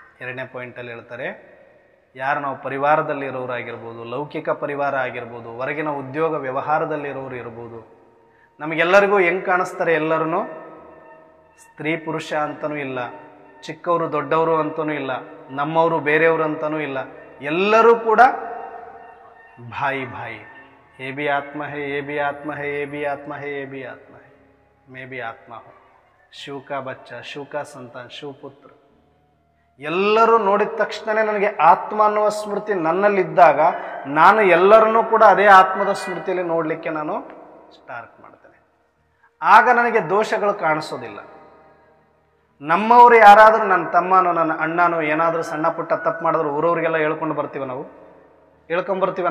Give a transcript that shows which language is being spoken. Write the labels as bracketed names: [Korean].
[Kannada] 2ನೇ ಪಾಯಿಂಟಲ್ಲಿ ಹೇಳ್ತಾರೆ, ಯಾರು ನಾವು ಪರಿವಾರದಲ್ಲಿರೋರಾಗಿರ್ಬೋದು, ಲೌಕಿಕ ಪರಿವಾರ ಆಗಿರ್ಬೋದು, ಹೊರಗಿನ ಉದ್ಯೋಗ ವ್ಯವಹಾರದಲ್ಲಿರೋರು ಇರ್ಬೋದು, ನಮಗೆಲ್ಲರಿಗೂ ಹೆಂಗೆ ಕಾಣಿಸ್ತಾರೆ? ಎಲ್ಲರೂ ಸ್ತ್ರೀ ಪುರುಷ ಅಂತನೂ ಇಲ್ಲ, ಚಿಕ್ಕವರು ದೊಡ್ಡವರು ಅಂತನೂ ಇಲ್ಲ, ನಮ್ಮವರು ಬೇರೆಯವರು ಅಂತನೂ ಇಲ್ಲ. ಎಲ್ಲರೂ ಕೂಡ ಭಾಯಿ ಭಾಯಿ. [Hindi] ये भी आत्मा है, ये भी आत्मा है, ये भी आत्मा है, ये भी आत्मा है, मैं भी आत्मा हूँ. शिव का बच्चा, शिव का संतान, शिव पुत्र. [Kannada] ಎಲ್ಲರೂ ನೋಡಿದ ತಕ್ಷಣವೇ ನನಗೆ ಆತ್ಮ ಅನ್ನುವ ಸ್ಮೃತಿ ನನ್ನಲ್ಲಿದ್ದಾಗ ನಾನು ಎಲ್ಲರನ್ನೂ ಕೂಡ ಅದೇ ಆತ್ಮದ ಸ್ಮೃತಿಯಲ್ಲಿ ನೋಡಲಿಕ್ಕೆ ನಾನು ಸ್ಟಾರ್ಟ್ ಮಾಡ್ತೇನೆ. ಆಗ ನನಗೆ ದೋಷಗಳು ಕಾಣಿಸೋದಿಲ್ಲ. ನಮ್ಮವರು ಯಾರಾದರೂ ನನ್ನ ತಮ್ಮನೋ ನನ್ನ ಅಣ್ಣನೋ ಏನಾದರೂ ಸಣ್ಣ ಪುಟ್ಟ ತಪ್ಪು ಮಾಡಿದ್ರು ಊರವ್ರಿಗೆಲ್ಲ ಹೇಳ್ಕೊಂಡು ಬರ್ತೀವಿ, ನಾವು ಹೇಳ್ಕೊಂಬರ್ತೀವಿ.